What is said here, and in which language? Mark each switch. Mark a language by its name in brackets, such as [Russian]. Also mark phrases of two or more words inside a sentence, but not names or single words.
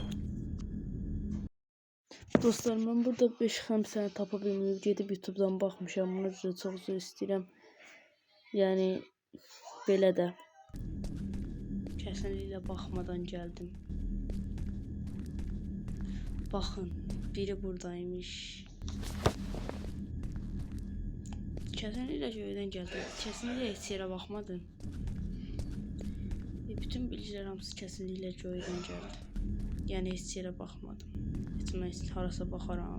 [Azerbaijani] Dostlar, mən burada 5 xəmsəni tapa bilməyib, gedib YouTube'dan baxmışam. Bunu üzrə çox üzr istəyirəm. Yəni belə də kəsinliklə baxmadan gəldim. Baxın, biri buradaymış. [Turkish] Kesinlikle köyden geldim. Kesinlikle hiç yere bakmadım. Bütün bilgiler hamısı kesinlikle köyden geldi. Yani hiç yere bakmadım. Hiç [Azerbaijani] mən harasa [Turkish] bakaram.